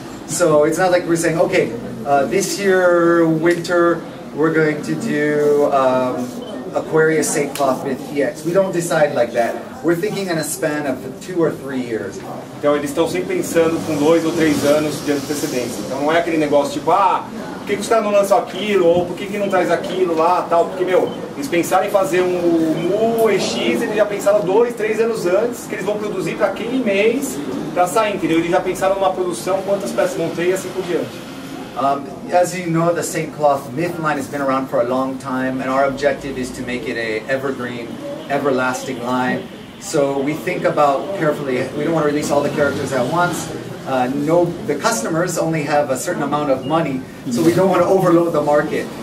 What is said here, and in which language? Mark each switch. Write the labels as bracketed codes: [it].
[en] So it's not like we're saying, okay, this year, winter, we're going to do Aquarius Saint Cloth Myth EX. We don't decide like that. We're thinking in a span of 2 or 3 years. [pt] Então eles estão sempre pensando com 2 ou 3 anos de antecedência. Então não é aquele negócio tipo, por que os caras não lançam aquilo? Ou por que não traz aquilo lá, tal? Porque, eles pensaram em fazer um Mu EX, eles já pensaram 2, 3 anos antes que eles vão produzir para aquele mês para sair, entendeu? Eles já pensaram numa produção, quantas peças vão ter e assim por diante. [en] As you know, the Saint Cloth myth line has been around for a long time, and our objective is to make it a evergreen, everlasting line. So we think about carefully, we don't want to release all the characters at once. The customers only have a certain amount of money, so we don't want to overload the market.